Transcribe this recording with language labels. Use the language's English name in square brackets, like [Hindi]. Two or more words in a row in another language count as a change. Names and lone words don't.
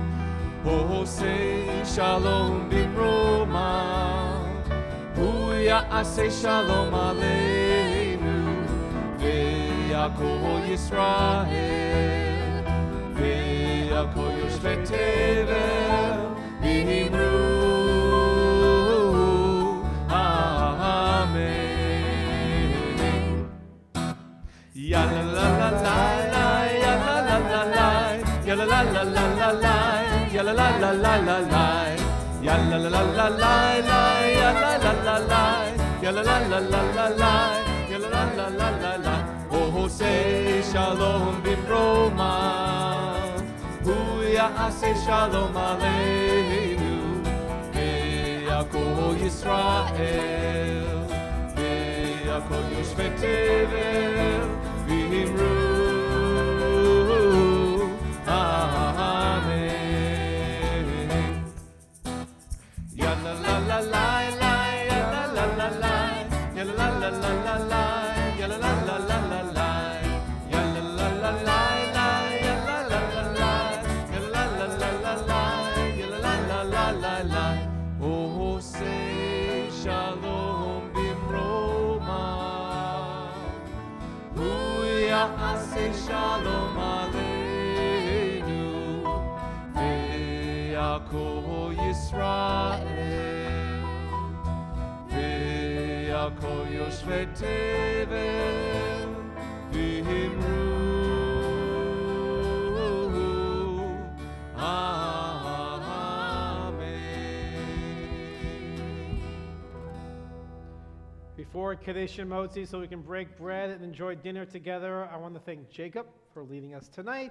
[Hebrew] עושה שלום במרומיו, הוא יעשה שלום עלינו, ועל כל ישראל, ועל כל יושבי תבל, ואמרו, Amen. Ya la la la la la, ya la la la la, ya la la la la la la, ya la la la la la la, ya la la la la la la, ya la la la la, ya la la la la la la, ya la la la la la la. עושה שלום במרומיו, הוא יעשה שלום עלינו, ועל כל ישראל, ועל כל יושבי תבל, ואמרו, Amen. Ya la la la la la, ya la la la la, ya la la la la la la, ya la la la la la la, ya la la la la la, ya la la la la, ya la la la la la, ya la la la la la la. עושה שלום במרומיו, הוא יעשה שלום עלינו, כל ישראל ועל כל יושבי תבל ואמרו [English] Before Kaddish and Motzi, so we can break bread and enjoy dinner together, I want to thank Jacob for leading us tonight.